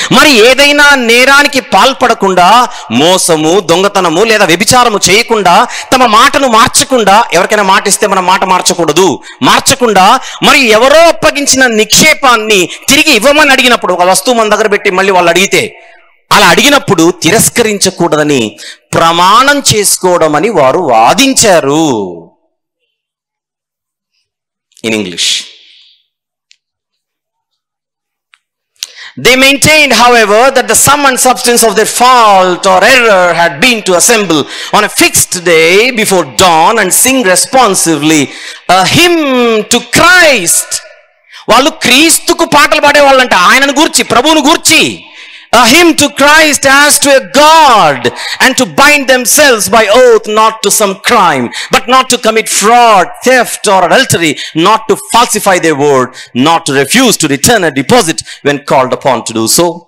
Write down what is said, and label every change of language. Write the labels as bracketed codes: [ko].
[te] మరి ఏదైనా నేరానికి పాల్పడకుండా, మోసము, దొంగతనము లేదా వ్యభిచారము చేయకుండా, తమ మాటను మార్చకుండా, ఎవరికైనా మాట ఇస్తే మనం మాట మార్చకుండా, మరి ఎవరో అప్పగించిన నిక్షేపాన్ని తిరిగి ఇవ్వమని అడిగినప్పుడు, ఒక వస్తువు మన దగ్గర పెట్టి మళ్ళీ వాళ్ళు అడిగితే, అలా అడిగినప్పుడు తిరస్కరించకూడదని ప్రమాణం చేసుకోవడం అని వారు వాదించారు. [en] In English, they maintained, however, that the sum and substance of their fault or error had been to assemble on a fixed day before dawn and sing responsively a hymn to Christ. [te] వాళ్ళు క్రీస్తుకు పాటలు పాడేవాళ్ళంట, ఆయనను గూర్చి, ప్రభువును గూర్చి. [en] A hymn to Christ as to a God, and to bind themselves by oath not to some crime, but not to commit fraud, theft or adultery, not to falsify their word, not to refuse to return a deposit when called upon to do so.